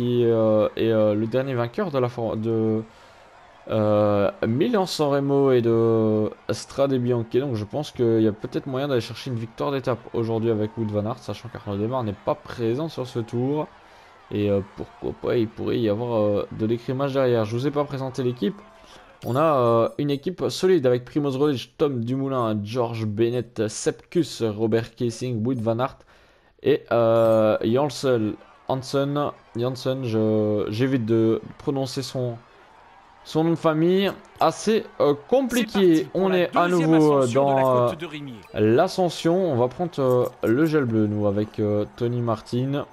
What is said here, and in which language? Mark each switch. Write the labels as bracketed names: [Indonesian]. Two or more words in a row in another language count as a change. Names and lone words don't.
[French] Wout van Aert qui est le dernier vainqueur de Milan-San Remo et de Strade Bianche. Donc je pense qu'il y a peut-être moyen d'aller chercher une victoire d'étape aujourd'hui avec Wout van Aert, sachant qu'Arnaud Démare n'est pas présent sur ce tour. Et pourquoi pas, il pourrait y avoir de l'écrémage derrière. Je vous ai pas présenté l'équipe. On a une équipe solide avec Primoz Roglic, Tom Dumoulin, George Bennett, Sepp Kuss, Robert Kessing, Wout van Aert et Janssen, j'évite de prononcer son nom de famille. Assez compliqué. On est à nouveau dans l'ascension. On va prendre le gel bleu, nous, avec Tony Martin.